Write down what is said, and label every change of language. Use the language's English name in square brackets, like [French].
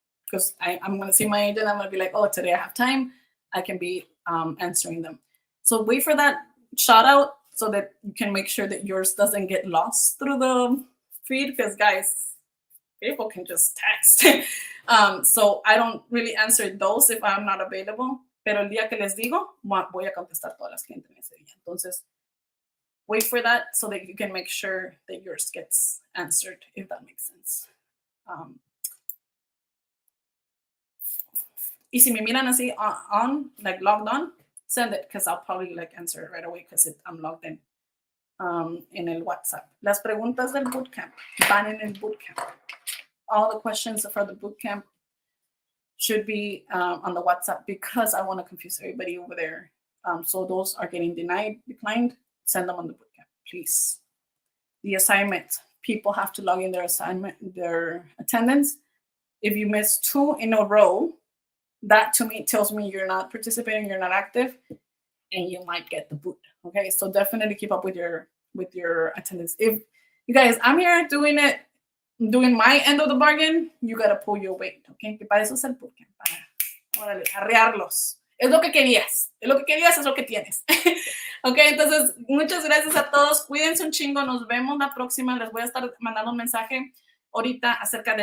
[English] Because I'm going to see my agent. I'm going to be like, oh, today I have time. I can be answering them. So wait for that shout out so that you can make sure that yours doesn't get lost through the feed. Because, guys, people can just text. So I don't really answer those if I'm not available. [Spanish] pero el día que les digo, voy a contestar todas las que entren ese día. [English] Entonces, wait for that so that you can make sure that yours gets answered, if that makes sense. [Spanish] Y si me miran así [English] on, like logged on, send it, because I'll probably like answer it right away because I'm logged in el WhatsApp. [Spanish] Las preguntas del bootcamp van en el bootcamp. [English] All the questions for the bootcamp should be on the WhatsApp because I want to confuse everybody over there. So those are getting declined, send them on the bootcamp, please. The assignment, people have to log in their attendance. If you miss 2 in a row, that to me tells me you're not participating, you're not active, and you might get the boot. Okay, so definitely keep up with your attendance. If you guys, I'm here doing my end of the bargain, you gotta pull your weight. [Spanish] Okay, que para eso es el bootcamp, para arrearlos. Es lo que querías, es lo que tienes. Ok, entonces muchas gracias a todos, cuídense un chingo, nos vemos la próxima, les voy a estar mandando un mensaje ahorita acerca del